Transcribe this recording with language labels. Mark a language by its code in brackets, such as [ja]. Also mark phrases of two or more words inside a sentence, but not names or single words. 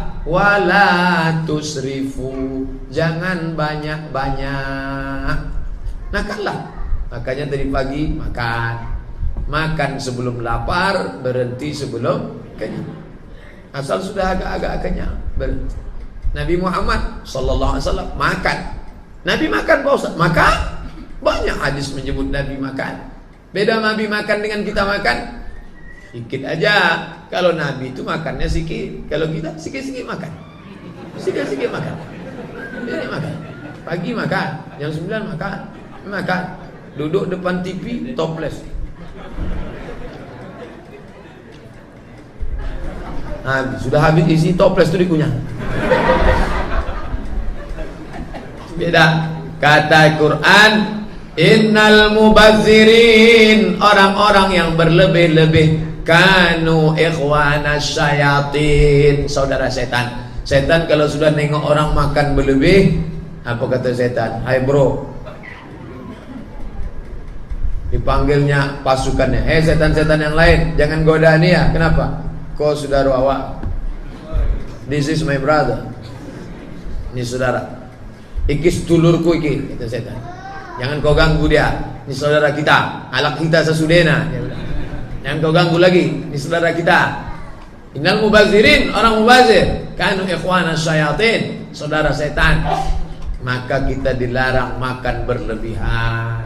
[ar] ولا تسرفوا, [id] jangan banyak-banyak. Makanlah. Makanya dari pagi makan. Makan sebelum lapar, berhenti sebelum kenyang. Asal sudah agak-agak kenyang, berhenti. Nabi Muhammad [ar] صلى الله عليه وسلم [id] makan. Nabi makan, Pak Ustaz? Makan. Banyak hadis menyebut Nabi makan. Beda Nabi makan dengan kita makan. Sikit aja. Kalau Nabi itu makannya sikit. Kalau kita sikit-sikit makan. Sikit-sikit makan. Ini makan. Pagi makan, jam 9 makan. Makan. Duduk depan TV topless. Nah, sudah habis isi topless itu dikunyah. Beda. Kata Quran, [ar] إن المبذرين, [id] orang-orang yang berlebih-lebih, [ar] كانوا إخوان الشياطين, [id] saudara setan. Setan kalau sudah nengok orang makan berlebih, apa kata setan? Hai bro, dipanggilnya pasukannya, hei setan-setan yang lain, jangan goda nih ya. Kenapa? Kau saudara awak, [en] this is my brother, [id] ini saudara, [jv] iki sedulurku iki, [id] kata setan. Jangan kau ganggu dia, ini saudara kita, alak kita sesudena. Jangan kau ganggu lagi, ini saudara kita. [ar] إن المبذرين, [id] orang mubazir, [ar] كانوا إخوان الشياطين, [id] saudara setan. Maka kita dilarang makan berlebihan.